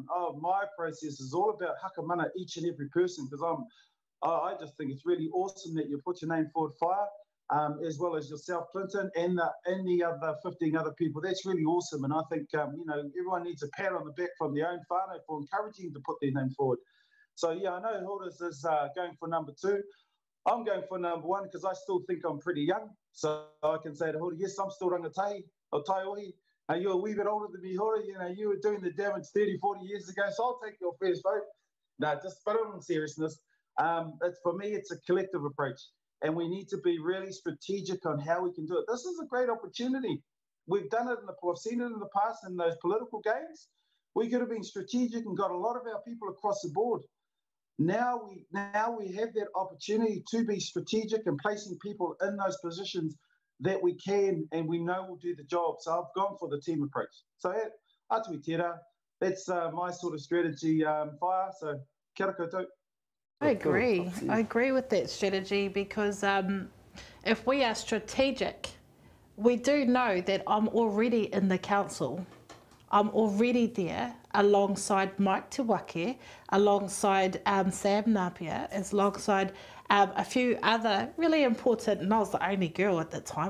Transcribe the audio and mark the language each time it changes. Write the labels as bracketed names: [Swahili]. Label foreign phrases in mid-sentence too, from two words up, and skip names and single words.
[English] Oh, my process is all about hakamana each and every person, because I just think it's really awesome that you put your name forward, Fire, as well as yourself, Clinton, and the other 15 other people. That's really awesome. And I think, you know, everyone needs a pat on the back from their own whānau for encouraging them to put their name forward. So, yeah, I know Hilda's is going for number 2. I'm going for number 1 because I still think I'm pretty young. So I can say to Hilda, yes, I'm still [Māori] rangatahi o Taiohi. [English] You're a wee bit older than me, Hilda. You know, you were doing the damage 30, 40 years ago, so I'll take your first vote. No, but in seriousness, for me, it's a collective approach. And we need to be really strategic on how we can do it. This is a great opportunity. We've done it I've seen it in the past in those political games. We could have been strategic and got a lot of our people across the board. Now we have that opportunity to be strategic and placing people in those positions that we can and we know will do the job. So I've gone for the team approach. So [Māori] atui tērā, [English] that's my sort of strategy, Fire. [Māori] So kia ora koutou. [English] I agree with that strategy, because if we are strategic, we do know that I'm already in the council. I'm already there alongside Mike Te Wake, alongside Sam Napia, alongside a few other really important, and I was the only girl at the time.